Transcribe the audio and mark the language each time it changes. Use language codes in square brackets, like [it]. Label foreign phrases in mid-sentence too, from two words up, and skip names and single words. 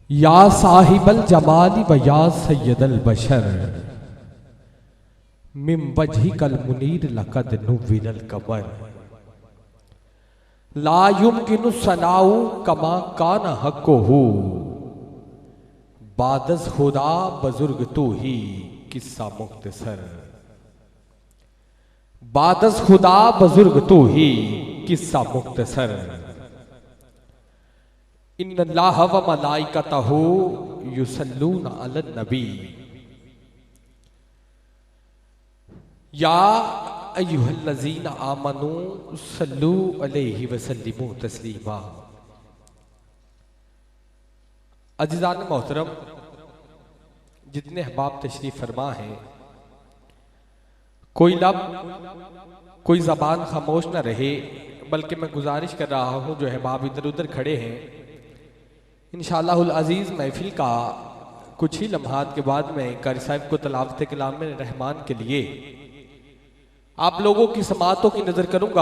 [ar] يا صاحب الجمال ويا سيد البشر من وجهك المنير لقد نور القمر لا يمكن الثناء كما كان حقه [fa] بعد از خدا بزرگ تویی قصه مختصر بعد از خدا بزرگ تویی قصه مختصر [ar] إن الله وملائكته يصلون على النبي يا أيها الذين آمنوا صلوا عليه وسلموا تسليما. [ur] عزیزان محترم، جتنے احباب تشریف فرما ہیں، کوئی لب کوئی زبان خاموش نہ رہے، بلکہ میں گزارش کر رہا ہوں جو احباب ادھر ادھر کھڑے ہیں, [ar] إن شاء الله العزيز [ur] محفل کا کچھ ہی لمحات کے بعد میں قاری صاحب کو تلاوت کلام رحمان کے لیے آپ لوگوں کی سماعتوں کی نذر کروں گا.